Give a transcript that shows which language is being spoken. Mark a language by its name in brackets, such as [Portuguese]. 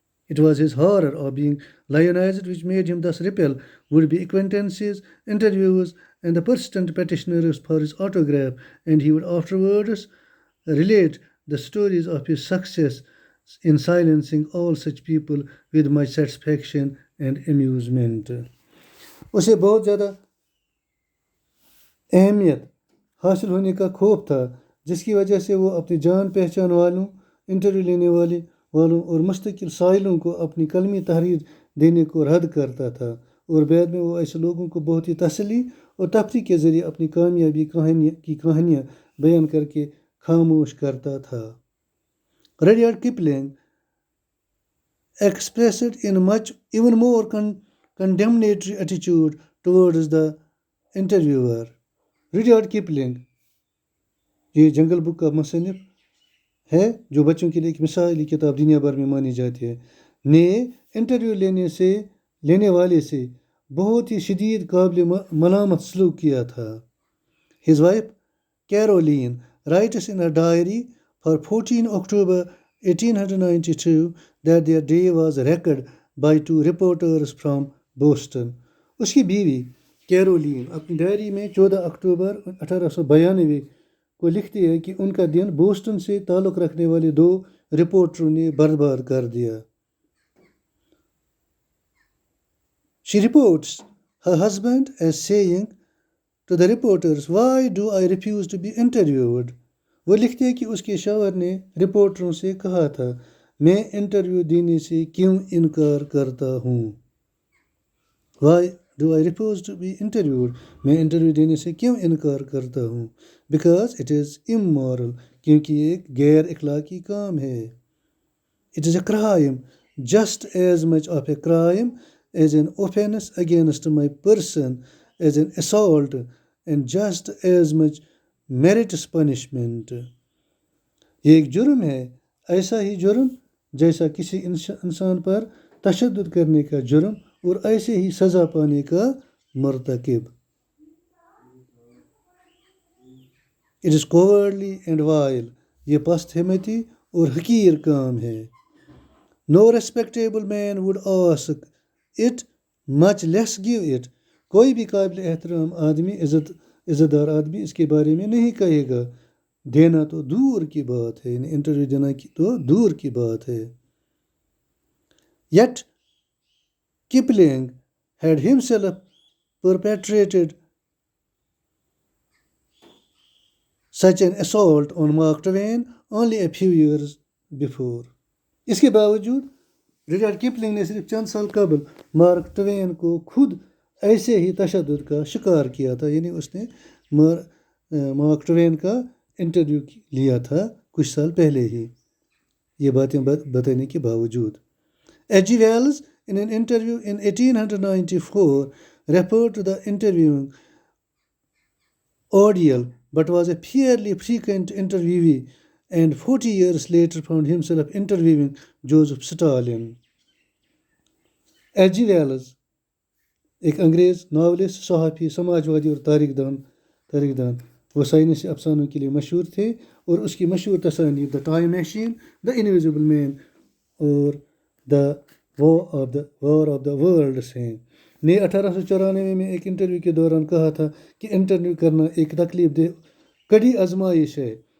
[English] It was his horror of being lionized which made him thus repel would-be acquaintances, interviewers, and the persistent petitioners for his autograph, and he would afterwards relate the stories of his success in silencing all such people with much satisfaction and amusement. [Hindi] उसे बहुत ज़्यादा अहमियत हासिल होने का खौफ था, जिसकी वजह से वो अपनी जान पहचान वालों, इंटरव्यू लेने वालों और मुस्तकिल साइलों को अपनी कलमी तहरीर देने को रद्द करता था, और बाद में वो ऐसे लोगों को बहुत ही तसल्ली और तफरीह के ज़रिए अपनी कामयाबी कहानियाँ बयान करके खामोश करता था. [English] Rudyard Kipling expressed in much even more condemnatory attitude towards the interviewer. [Hindi] रुdyard Kipling ये जंगल बुक का मुसन्निफ है जो बच्चों के लिए एक मिसाली किताब दुनिया भर में मानी जाती है, ने इंटरव्यू लेने वाले से बहुत ही शदीद काबिल मलामत सलूक किया था. [English] His wife Caroline writes in a diary for 14 October 1892 that their day was wrecked by two reporters from Boston. [Hindi] उसकी बीवी कैरोलीन अपनी डायरी में 14 अक्टूबर 1892 को लिखती है कि उनका दिन बोस्टन से ताल्लुक़ रखने वाले दो रिपोर्टरों ने बर्बाद कर दिया. [English] She reports her husband as saying to the reporters, "Why do I refuse to be interviewed?" [Hindi] वो लिखते हैं कि उसके शौहर ने रिपोर्टरों से कहा था, मैं इंटरव्यू देने से क्यों इनकार करता हूँ. [English] Why do I refuse to be interviewed? [Hindi] मैं इंटरव्यू देने से क्यों इनकार करता हूँ? [English] Because it is immoral. [Hindi] क्योंकि ये एक गैर इखलाकी काम है. [English] It is a crime, just as much of a crime as an offense against my person, as an assault, and just as much merits punishment. [Hindi] ये एक जुर्म है, ऐसा ही जुर्म जैसा किसी इंसान पर तशद्दुद करने का जुर्म और ऐसे ही सज़ा पाने का मर्तकिब. [English] It is cowardly and vile. [Hindi] ये पस्त हिम्मती और हकीर काम है. [English] No respectable man would ask it, much less give it. [Hindi] कोई भी काबिल एहतराम आदमी, इज़्ज़तदार आदमी इसके बारे में नहीं कहेगा. देना तो दूर की बात है, इंटरव्यू देना की तो दूर की बात है. [English] Yet Kipling had himself perpetrated such an assault on Mark Twain only a few years before. [Hindi] इसके बावजूद रुdyard किपलिंग ने सिर्फ चंद साल कबल मार्क ट्वेन को खुद ऐसे ही तशद्दुद का शिकार किया था, यानी उसने मार्क ट्वेन का इंटरव्यू लिया था कुछ साल पहले ही, ये बातें बताने के बावजूद. H.G. Wells in an interview in 1894 referred to the interviewing ordeal but was a fairly frequent interviewee, and 40 years later found himself interviewing Joseph Stalin. H.G. Wells एक अंग्रेज़ नावलिस्ट, सहाफ़ी, समाजवादी और तारीखदान वो साइंसी अफसानों के लिए मशहूर थे, और उसकी मशहूर तसानीफ the time machine, the invisible man और the war of the world's हैं, ने 1894 में एक इंटरव्यू के दौरान कहा था कि इंटरव्यू करना एक तकलीफ दे कड़ी आजमाइश है.